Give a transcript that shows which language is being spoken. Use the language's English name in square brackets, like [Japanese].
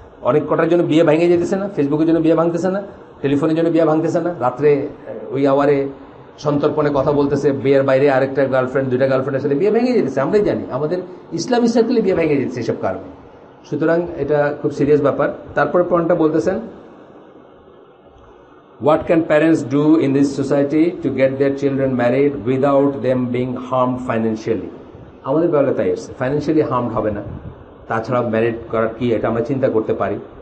[Bangla] অনেক কটার জন্য বিয়ে ভেঙে যেতেছে না, ফেসবুকের জন্য বিয়ে ভাঙতেছে না, টেলিফোনের জন্য বিয়ে ভাঙতেছে না, রাত্রে ওই আওয়ারে সন্তর্পণে কথা বলতেছে, বিয়ের বাইরে আরেকটা গার্লফ্রেন্ড, দুইটা গার্লফ্রেন্ডের সাথে বিয়ে ভেঙে যেতেছে। আমরাই জানি আমাদের ইসলামী সার্কেলে বিয়ে ভেঙে যেতেছে এসব কারণে। সুতরাং এটা খুব সিরিয়াস ব্যাপার। তারপরে পয়েন্টটা বলতেছেন, [English] what can parents do in this society to get their children married without them being harmed financially? [Bangla] আমাদের বেলা তাই আসছে, ফাইন্যান্সিয়ালি হার্মড হবে না, তাছাড়া ম্যারিড করার কি এটা আমরা চিন্তা করতে পারি।